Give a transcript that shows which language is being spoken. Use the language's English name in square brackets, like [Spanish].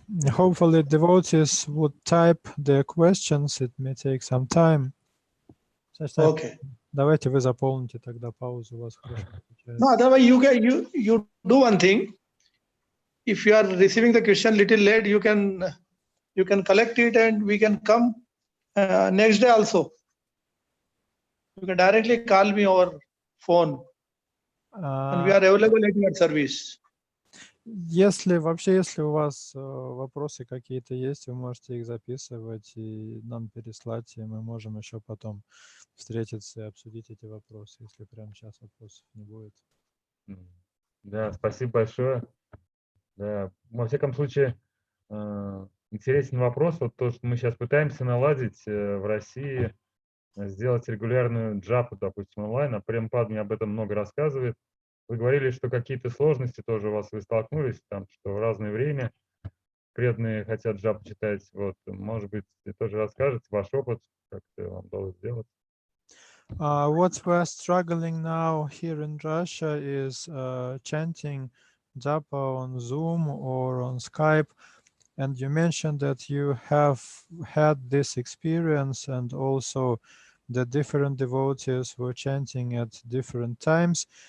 [English] Hopefully devotees would type their questions. It may take some time. Okay. [Russian] Давайте вы заполните тогда паузу, у вас хорошо получается. [English] No, otherwise you do one thing. If you are receiving the question little late, you can collect it and we can come next day also. You can directly call me over phone, and we are available at your service. [Russian] Если у вас вопросы какие-то есть, вы можете их записывать и нам переслать, и мы можем еще потом встретиться и обсудить эти вопросы, если прямо сейчас вопросов не будет. Да, спасибо большое. Да, во всяком случае, интересен вопрос. Вот то, что мы сейчас пытаемся наладить в России, сделать регулярную джапу, допустим, онлайн. А Прабхупада мне об этом много рассказывает. Вы говорили, что какие-то сложности тоже у вас вы столкнулись, там, что в разное время преданные хотят джапу читать. Вот, может быть, тоже расскажете ваш опыт, как это вам удалось сделать? [English] What we're struggling now here in Russia is chanting japa on Zoom or on Skype. And you mentioned that you have had this experience, and also the different devotees were chanting at different times.